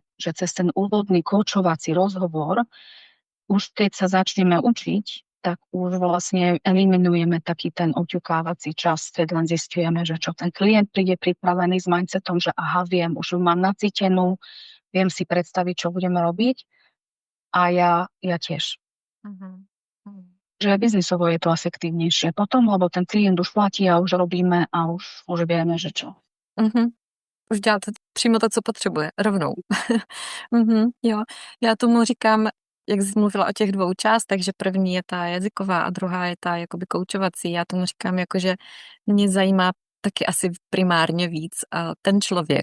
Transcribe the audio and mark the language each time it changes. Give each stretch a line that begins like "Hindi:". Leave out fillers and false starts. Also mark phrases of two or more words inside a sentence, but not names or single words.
Slovak: Že cez ten úvodný koučovací rozhovor, už keď sa začneme učiť, tak už vlastne eliminujeme taký ten oťukávací čas, keď len zistujeme, že čo ten klient príde pripravený s mindsetom, že aha, viem, už mám nacítenú, viem si predstaviť, čo budeme robiť a ja tiež. Že biznisovo je to efektívnejšie potom, lebo ten klient už platí a už robíme a už vieme, že čo.
Czech: Už děláte přímo to, co potřebuje, rovnou. Jo. Já tomu říkám, jak jsi mluvila o těch dvou částech, že první je ta jazyková a druhá je ta jakoby koučovací. Já tomu říkám, že mě zajímá taky asi primárně víc ten člověk.